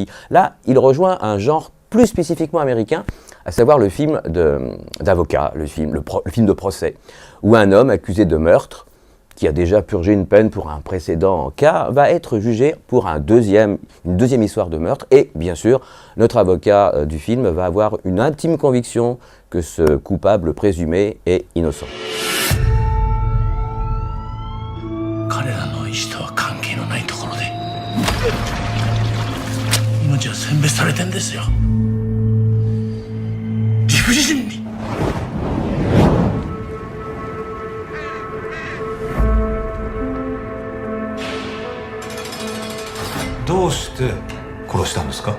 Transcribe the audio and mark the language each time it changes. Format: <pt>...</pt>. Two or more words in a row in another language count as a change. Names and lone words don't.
<fr>Là, il rejoint un genre plus spécifiquement américain, à savoir le film d'avocat, le film de procès, où un homme accusé de meurtre, qui a déjà purgé une peine pour un précédent cas, va être jugé pour une deuxième histoire de meurtre. Et bien sûr, notre avocat du film va avoir une intime conviction que ce coupable présumé est innocent.</fr> <ja>彼らの意思とは関係のないところで命は選別されてんですよ。理不尽に。どうして殺したんですか？</ja>